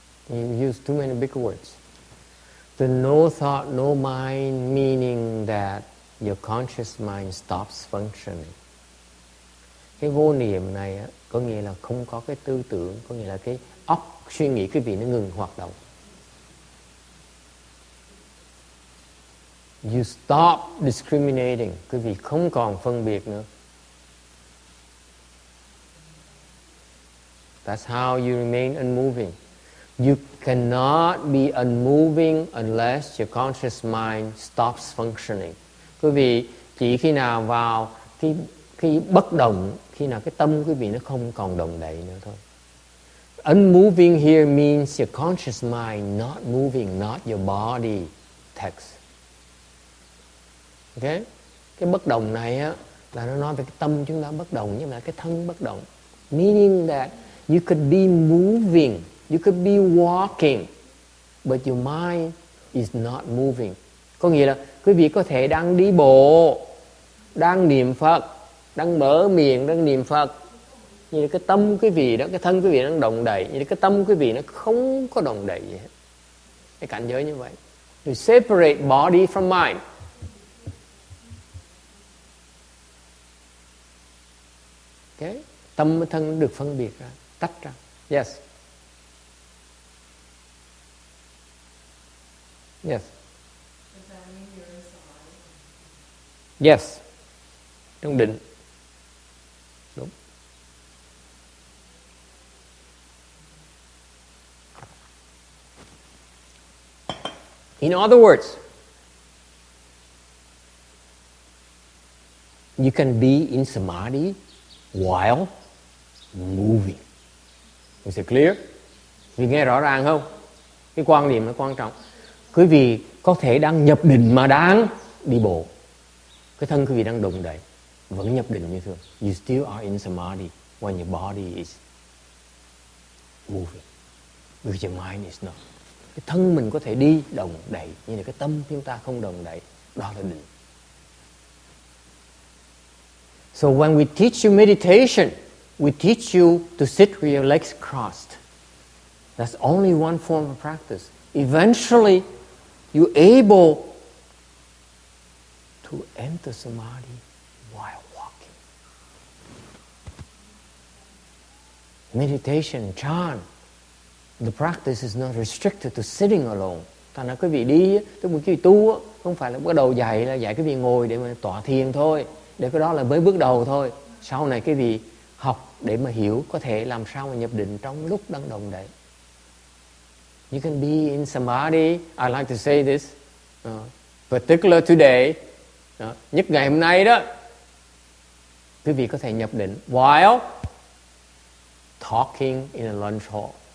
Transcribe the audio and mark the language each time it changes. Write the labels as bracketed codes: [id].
[en] You use too many big words. The no thought, no mind, meaning that your conscious mind stops functioning. [vi] Cái vô niệm này á, có nghĩa là không có cái tư tưởng, có nghĩa là cái óc suy nghĩ cái vị nó ngừng hoạt động. [en] You stop discriminating, [vi] quý vị không còn phân biệt nữa. [en] That's how you remain unmoving. You cannot be unmoving unless your conscious mind stops functioning. [vi] Quý vị chỉ khi nào vào cái bất động, khi nào cái tâm quý vị nó không còn động đậy nữa thôi. [en] Unmoving here means your conscious mind not moving, not your body. Text. Okay? [vi] Cái bất động này á là nó nói về cái tâm chúng ta bất động, nhưng mà cái thân bất động. [en] Meaning that you could be moving, you could be walking, but your mind is not moving. [vi] Có nghĩa là quý vị có thể đang đi bộ, đang niệm Phật, đang mở miệng, đang niệm Phật, nhưng cái tâm quý vị đó, cái thân quý vị đang động đậy, nhưng cái tâm quý vị nó không có động đậy gì hết. Cái cảnh giới như vậy. [en] You separate body from mind. [vi] Okay? Tâm với thân được phân biệt ra, tách ra. [en] Yes. Yes. Does that mean you're in samadhi? [vi] Yes. Trong định. Đúng. [en] In other words, you can be in samadhi while moving. Is it clear? [vi] Vì nghe rõ ràng không? Cái quan niệm là quan trọng. Quý vị có thể đang nhập định mà đang đi bộ. Cái thân quý vị đang động đậy, vẫn nhập định như thường. [en] You still are in samadhi when your body is moving. Because your mind is not. [vi] Cái thân mình có thể đi động đậy, nhưng mà cái tâm chúng ta không động đậy. Đó là định. [en] So when we teach you meditation, we teach you to sit with your legs crossed. That's only one form of practice. Eventually, you're able to enter samadhi while walking. Meditation, chant, the practice is not restricted to sitting alone. [vi] Thành ra quý vị đi, tức là quý vị tu, không phải là bắt đầu dạy là dạy quý vị ngồi để mà tọa thiền thôi. Để cái đó là mới bước đầu thôi. Sau này quý vị học để mà hiểu có thể làm sao mà nhập định trong lúc đang động đậy. [en] You can be in samadhi. I like to say this, particular today, [vi] nhất ngày hôm nay đó, quý vị có thể nhập định [en] while talking in a lunch hall.